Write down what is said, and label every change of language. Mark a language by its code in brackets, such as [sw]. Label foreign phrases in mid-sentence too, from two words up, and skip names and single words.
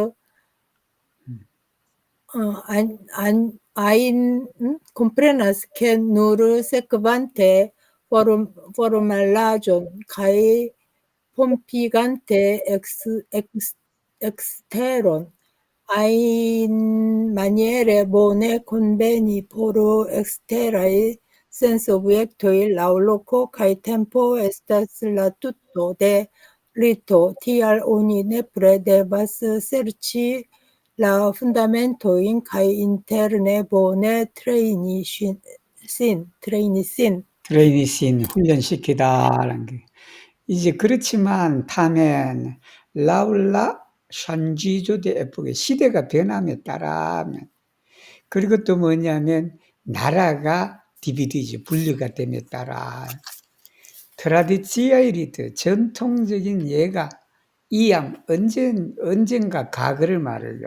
[eo] ke nur sekvante formalaĵon kaj pompigante eksteron ajnmaniere bone konveni por eksteraj sensobjektoj laŭloko kaj tempo estas la tuto de rito. Tial oni nepre devas serĉi la fundamentojn kaj interne bone trejni sin. trejni sin [ko] 훈련시키다라는 게. 이제 그렇지만 [eo] tamen laŭ la ŝanĝiĝo de epokoj [ko] 시대가 변함에 따라면 그리고 또 뭐냐면 나라가 디비디지 분류가 됨에 따라 [eo] tradiciaj ritoj [ko] 전통적인 예가 이양 언젠가 과거를 말해요.